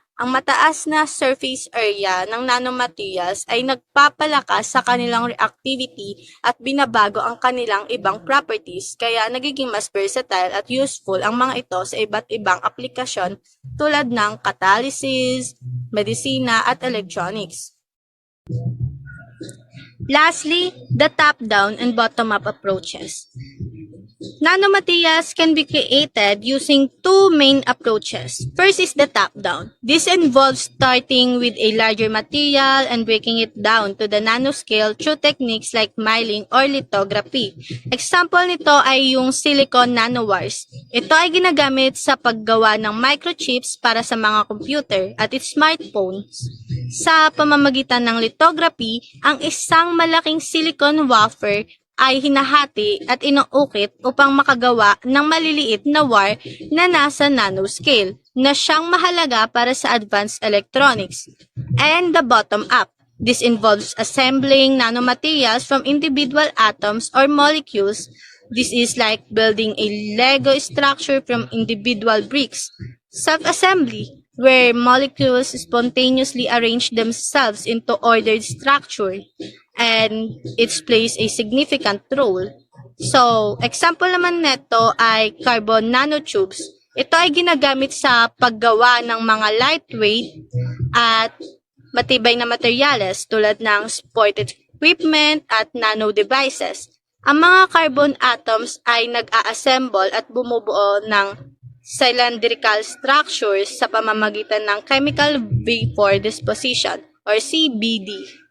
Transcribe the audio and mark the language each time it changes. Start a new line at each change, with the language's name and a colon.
Filipino: Ang mataas na surface area ng nanomaterials ay nagpapalakas sa kanilang reactivity at binabago ang kanilang ibang properties, kaya nagiging mas versatile at useful ang mga ito sa iba't ibang aplikasyon tulad ng catalysis, medisina at electronics.
English: Lastly, the top-down and bottom-up approaches. Nanomaterials can be created using two main approaches. First is the top-down. This involves starting with a larger material and breaking it down to the nanoscale through techniques like milling or lithography.
Filipino: Example nito ay yung silicon nanowires. Ito ay ginagamit sa paggawa ng microchips para sa mga computer at smartphones. Sa pamamagitan ng lithography, ang isang malaking silicon wafer ay hinahati at inuukit upang makagawa ng maliliit na wire na nasa nanoscale na siyang mahalaga para sa advanced electronics.
English: And the bottom up. This involves assembling nanomaterials from individual atoms or molecules. This is like building a Lego structure from individual bricks. Self-assembly, where molecules spontaneously arrange themselves into ordered structure, and it plays a significant role.
Filipino: So, example naman nito ay carbon nanotubes. Ito ay ginagamit sa paggawa ng mga lightweight at matibay na materyales tulad ng sport equipment at nano devices. Ang mga carbon atoms ay nag-a-assemble at bumubuo ng cylindrical structures sa pamamagitan ng chemical vapor disposition or CVD.